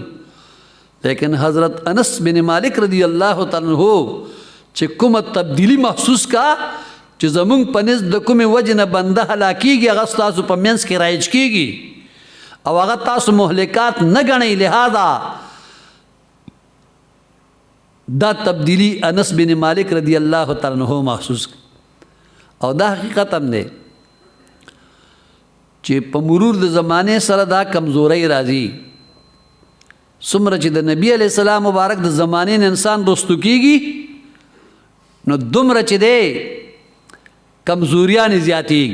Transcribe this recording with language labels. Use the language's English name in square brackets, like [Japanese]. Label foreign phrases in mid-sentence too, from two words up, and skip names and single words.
[Pashto] لیکن حضرت انس بن مالک [Arabic] رضی الله تعالی عنہ [Pashto] چې کومه تبدیلی محسوس کا چې زمونږ په نزد د کومې وجې نه بنده هلاکیږي هغه ستاسو په منځ کې رایج کیږي او هغه تاسو مهلکات نه ګڼئ. لہذا دا تبدیلی انس بن مالک [Arabic] رضی اللہ تعالی عنہ [Pashto] محسوس او دا حقیقت هم دی چې په مرور د زمانه سره دا کمزوري راځي. څومره چې د نبی [Arabic] علیه السلام [Pashto] مبارک د زمانې نه انسان رستو کیږي نو دومره چې دی کمزوریانې زیاتېږي.